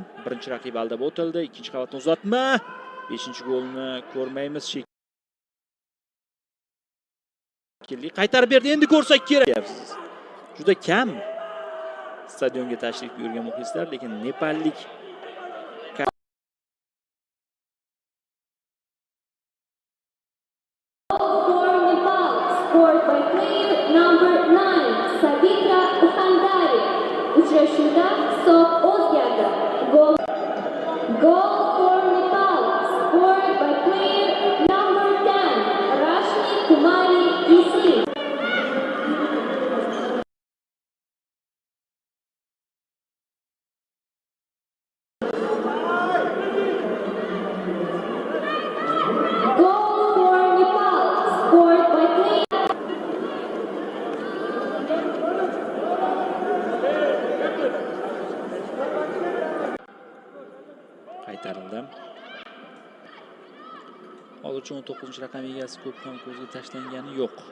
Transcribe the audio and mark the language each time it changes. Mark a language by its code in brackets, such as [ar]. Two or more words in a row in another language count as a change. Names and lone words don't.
[uz] Birinchi raqib aldab o'tildi, ikkinchi qavatni uzatma. 5-golni ko'rmaymiz. Qaytarib berdi, endi ko'rsak kerak. Juda kam stadionga tashrif buyurgan muxlislar, lekin nepallik [en] For Nepal, scored by player number 9, Savitra Ukhandari. [uz] Uchrashuvda hisob o'zgardi. [en] Goal for Nepal, scored by player number 10, Rashmi Kumari Isi. Goal for Nepal, scored by player [uz] qaytarildi. Hozircha 19-raqam egasi ko'p ham ko'zga tashlangani yo'q.